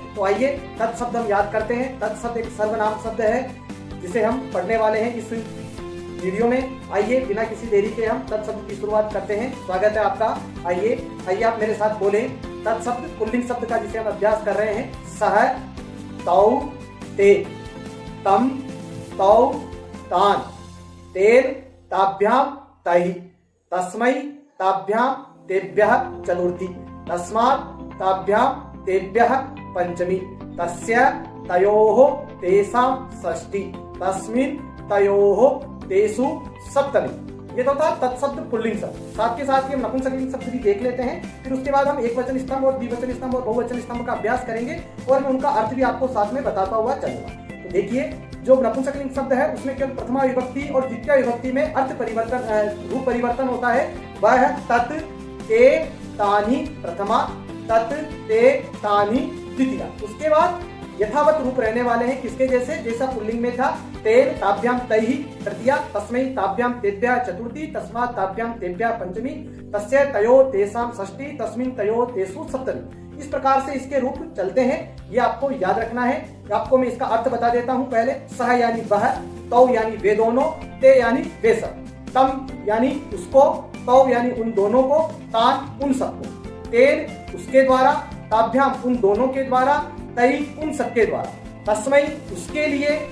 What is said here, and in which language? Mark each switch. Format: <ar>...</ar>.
<hi>तो आइए तत् शब्द हम याद करते हैं। तत् शब्द एक सर्वनाम शब्द है जिसे हम पढ़ने वाले हैं इस वीडियो में। आइए बिना किसी देरी के हम तत् शब्द की शुरुआत करते हैं। स्वागत है आपका। आइए आप मेरे साथ बोलें। तत् शब्द पुल्लिंग शब्द का जिसे हम अभ्यास कर रहे हैं।</hi> <sa>सह, तौ, ते, तम, तौ, तान, तेन, ताभ्याम, तहि, तस्मै, ताभ्याम, तेभ्यः चतुर्थी, तस्मात्, ताभ्याम, तेभ्यः पंचमी, तस्य, तयोः, तेषां षष्ठी, तस्मिन्, तयोः, तेषु सप्तमी।</sa> <hi>ये तो था तत् शब्द पुल्लिंग शब्द। साथ के साथ ही हम नपुंसकलिंग शब्द भी देख लेते हैं। फिर उसके बाद हम एक वचन स्तंभ और द्विवचन स्तंभ और बहुवचन स्तंभ का अभ्यास करेंगे और मैं उनका अर्थ भी आपको साथ में बताता हुआ चलूंगा। तो देखिए, जो नपुंसकलिंग शब्द है उसमें केवल प्रथमा विभक्ति और द्वितीय विभक्ति में अर्थ परिवर्तन, रूप परिवर्तन होता है। वह है</hi> <sa>तत्, ते, तानि प्रथमा, तत्, ते, तानि द्वितीया।</sa> <hi>उसके बाद यथावत रूप रहने वाले हैं किसके जैसे, जैसा पुल्लिंग में था।</hi> <sa>तेन, ताभ्याम, तैहि तृतीया, तस्मै, ताभ्याम, तेभ्यः चतुर्थी, तस्मात्, ताभ्याम, तेभ्यः पंचमी, तस्य, तयो, तेषां षष्ठी, तस्मिन्, तयो, तेषु सप्तमी।</sa> <hi>इस प्रकार से इसके रूप चलते हैं। ये आपको याद रखना है। आपको मैं इसका अर्थ बता देता हूं पहले। सह यानी वह, तौ यानी वे दोनों, ते यानी वे सब, तम यानी उसको, तौ यानी उन दोनों को, तान उन सबको, तेन उसके द्वारा, ताभ्याम उन दोनों के द्वारा, तई उन सबके द्वारा, तस्मै उसके लिए,</hi>